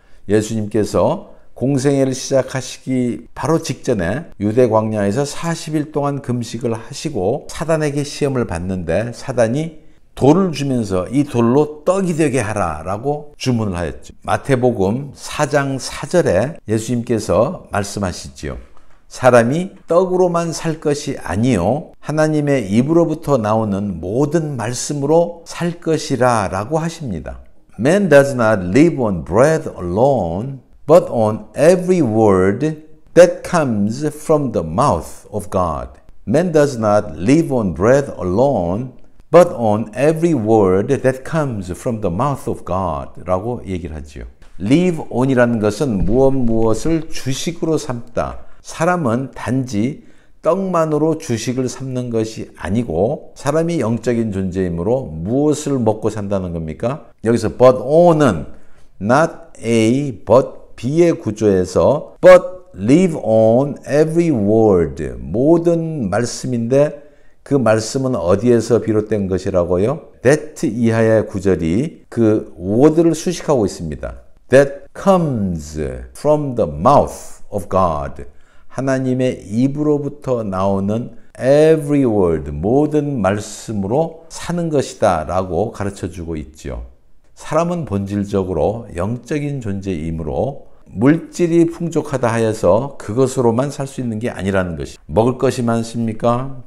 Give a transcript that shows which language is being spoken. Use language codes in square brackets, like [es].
[ko] 예수님께서 공생애를 시작하시기 바로 직전에 유대 광야에서 40일 동안 금식을 하시고 사단에게 시험을 받는데 사단이 돌을 주면서 이 돌로 떡이 되게 하라 라고 주문을 하였죠. 마태복음 4장 4절에 예수님께서 말씀하시지요. 사람이 떡으로만 살 것이 아니요 하나님의 입으로부터 나오는 모든 말씀으로 살 것이라 라고 하십니다. [en] Man does not live on bread alone, but on every word that comes from the mouth of God. Man does not live on bread alone, but on every word that comes from the mouth of God [ko] 라고 얘기를 하지요. live on이라는 것은 무엇을 주식으로 삼다. 사람은 단지 떡만으로 주식을 삼는 것이 아니고 사람이 영적인 존재이므로 무엇을 먹고 산다는 겁니까? 여기서 but on은 not A but B의 구조에서 [en] but live on every word [ko] 모든 말씀인데 그 말씀은 어디에서 비롯된 것이라고요? that 이하의 구절이 그 word를 수식하고 있습니다. [en] that comes from the mouth of God. [ko] 하나님의 입으로부터 나오는 every word, 모든 말씀으로 사는 것이다 라고 가르쳐 주고 있지요. 사람은 본질적으로 영적인 존재이므로 물질이 풍족하다 하여서 그것으로만 살 수 있는 게 아니라는 것이, 먹을 것이 많습니까?